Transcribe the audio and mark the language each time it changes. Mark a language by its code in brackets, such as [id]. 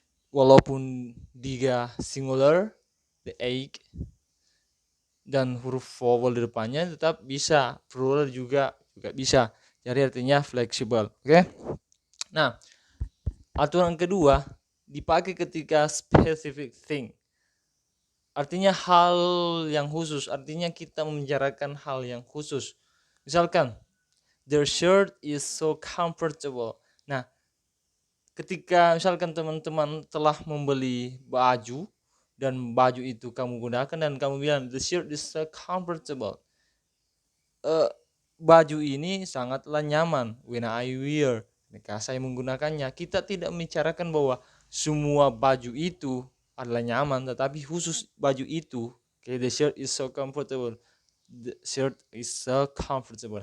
[id] Walaupun dia singular, the egg, dan huruf vowel di depannya tetap bisa, plural juga bisa. Jadi artinya fleksibel. Oke. Nah, aturan kedua dipakai ketika specific thing. Artinya hal yang khusus, artinya kita membicarakan hal yang khusus. [en] Misalkan, their shirt is so comfortable. [id] Nah, ketika misalkan teman-teman telah membeli baju dan baju itu kamu gunakan dan kamu bilang [en] the shirt is so comfortable. [id] Baju ini sangatlah nyaman [en] when I wear. [id] Ketika saya menggunakannya, kita tidak membicarakan bahwa semua baju itu adalah nyaman, tetapi khusus baju itu. [en] Okay, the shirt is so comfortable. The shirt is so comfortable.